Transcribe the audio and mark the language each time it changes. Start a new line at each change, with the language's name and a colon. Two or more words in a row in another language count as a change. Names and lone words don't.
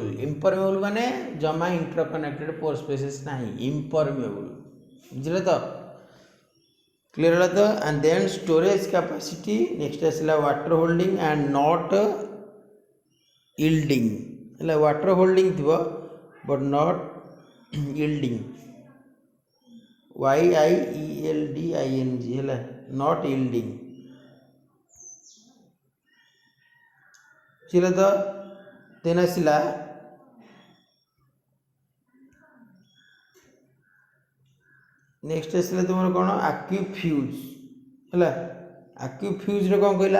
Odia: ଇମ୍ପରମିଏବୁଲ୍ ମାନେ ଜମା
English: interconnected pore spaces
Odia: ନାହିଁ, ଇମ୍ପରମିଏବୁଲ୍, ବୁଝିଲେ ତ?
English: କ୍ଲିୟର
Odia: ହେଲା ତ?
English: and then storage capacity. ନେକ୍ସଟ ଆସିଲା water holding and not yielding ହେଲା, water holding ଥିବ but not yielding, YIELDING ହେଲା, not yielding,
Odia: ବୁଝିଲେ ତ? ଦେନ୍ ଆସିଲା ନେକ୍ସଟ ଆସିଲା ତୁମର କ'ଣ? ଆକ୍ୟୁଫ୍ୟୁଜ୍ ହେଲା। ଆକ୍ୟୁଫ୍ୟୁଜ୍ରେ କ'ଣ କହିଲା?